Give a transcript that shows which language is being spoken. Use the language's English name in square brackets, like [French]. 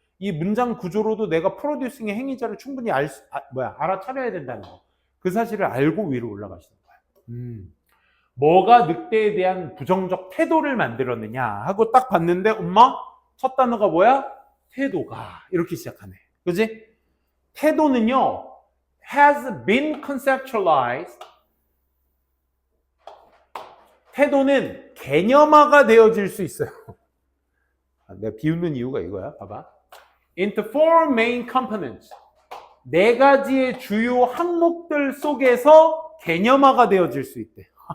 [Korean] 이 문장 구조로도 내가 프로듀싱의 행위자를 충분히 알아차려야 된다는 거. 그 사실을 알고 위로 올라가시는 거야. 뭐가 늑대에 대한 부정적 태도를 만들었느냐 하고 딱 봤는데 엄마 첫 단어가 뭐야? 태도가 이렇게 시작하네. 그지? 태도는요 [English] has been conceptualized. [Korean] 태도는 개념화가 되어질 수 있어요. 내가 비웃는 이유가 이거야. 봐봐. [English] Into four main components. [Korean] 네 가지의 주요 항목들 속에서 개념화가 되어질 수 있대.